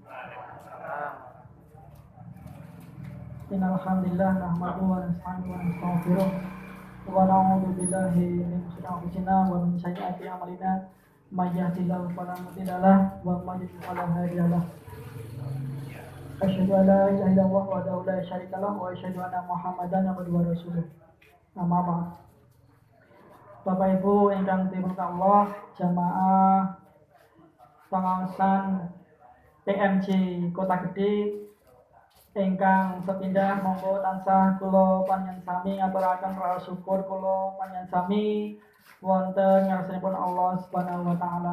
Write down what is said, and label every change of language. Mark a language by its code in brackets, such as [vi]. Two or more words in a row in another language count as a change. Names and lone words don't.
[ar] إن الحمد لله نحمده ونستعينه ونستغفره ونعوذ بالله من شرور أنفسنا ومن سيئات أعمالنا من يهده الله فلا مضل له ومن يضلل فلا هادي له. أشهد أن لا إله إلا الله وحده لا شريك له وأشهد أن محمدا عبده ورسوله. أما بعد. [jv] Bapak Ibu ingkang dimuliakan Allah, jamaah pengawasan PMJ Kota Gede ingkang sepindah monggo tansah kula panjenengan sami ngaturaken rasa syukur kula panjenengan sami wonten ngarsanipun Allah [ar] سبحانه وتعالى.